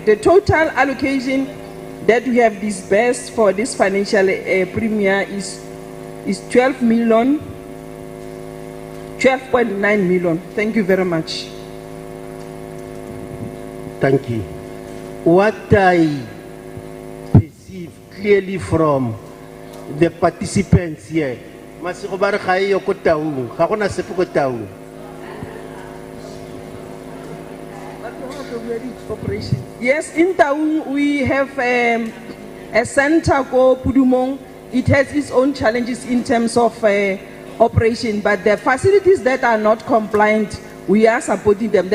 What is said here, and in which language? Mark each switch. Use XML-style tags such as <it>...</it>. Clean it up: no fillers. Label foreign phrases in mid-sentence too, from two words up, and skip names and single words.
<en>The total allocation that we have disbursed for this financial premier is 12.9 million. Thank you very much. Thank you. What I perceive clearly from the participants here,</en> <tn>Masiko ba re ga e yo ko taung ga gona sepe ko taung.</tn> <en>Yes, in Taung we have a center called Pudumong. It has its own challenges in terms of operation, but the facilities that are not compliant, we are supporting them.</en>